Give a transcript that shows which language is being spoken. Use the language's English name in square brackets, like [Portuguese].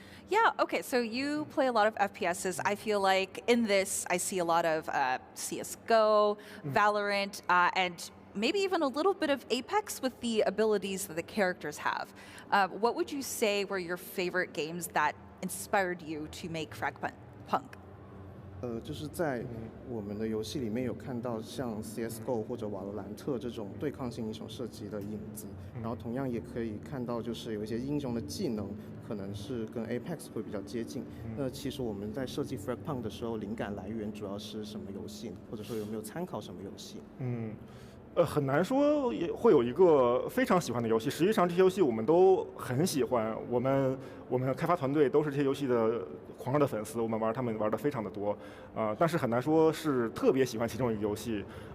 [English] Yeah, okay, so you play a lot of FPSs. I feel like in this, I see a lot of CSGO, Valorant, and maybe even a little bit of Apex with the abilities that the characters have. What would you say were your favorite games that inspired you to make Fragpunk? [Chinese] 就是在我们的游戏里面有看到像 CSGO 或者瓦罗兰特这种对抗性英雄射击的影子，然后同样也可以看到就是有一些英雄的技能可能是跟 Apex 会比较接近。那其实我们在设计 Fragpunk 的时候，灵感来源主要是什么游戏，或者说有没有参考什么游戏？很难说也会有一个非常喜欢的游戏。实际上这些游戏我们都很喜欢，我们开发团队都是这些游戏的狂热的粉丝，我们他们玩的非常的多，但是很难说是特别喜欢其中一个游戏。